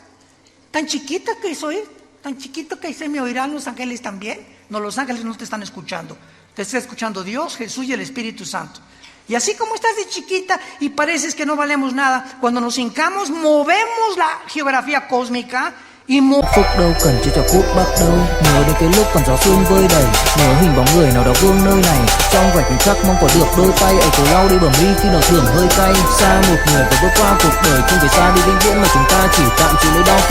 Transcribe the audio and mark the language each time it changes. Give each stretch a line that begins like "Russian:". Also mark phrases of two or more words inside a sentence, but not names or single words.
Spanish: Tan chiquita que soy, tan chiquito que soy, ¿me oirán los ángeles también? No, los ángeles no te están escuchando. Te está escuchando Dios, Jesús y el Espíritu Santo. Y así como estás de chiquita y pareces que no valemos nada, cuando nos hincamos, movemos la geografía cósmica.
Vietnamese: Phúc đâu cần chỉ cho phút bắt đầu. Nhớ đến cái lúc còn gió sương vơi đầy, nhớ hình bóng người nào đó vương nơi này. Trong vài khoảnh khắc mong có được đôi tay ấy cổ lau đi bờ mi khi nào thưởng hơi cay. Xa một người và bước qua cuộc đời không thể xa đi vĩnh viễn, mà chúng ta chỉ tạm chịu nỗi đau.